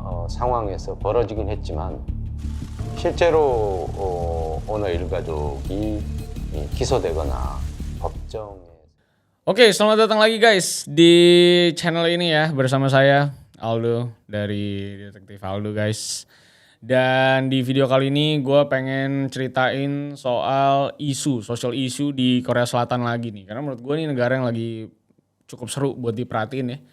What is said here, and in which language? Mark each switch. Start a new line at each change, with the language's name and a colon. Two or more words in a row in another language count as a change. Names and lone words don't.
Korean: 상황에서 벌어지긴 했지만 실제로 오늘 일가족이 기소되거나 법정에.
Indonesian: Oke, selamat datang lagi guys di channel ini ya, bersama saya Aldo dari Detektif Aldo guys. Dan di video kali ini gue pengen ceritain soal
English: social issue
Indonesian: di Korea Selatan lagi nih. Karena menurut gue ini negara yang lagi cukup seru buat diperhatiin ya.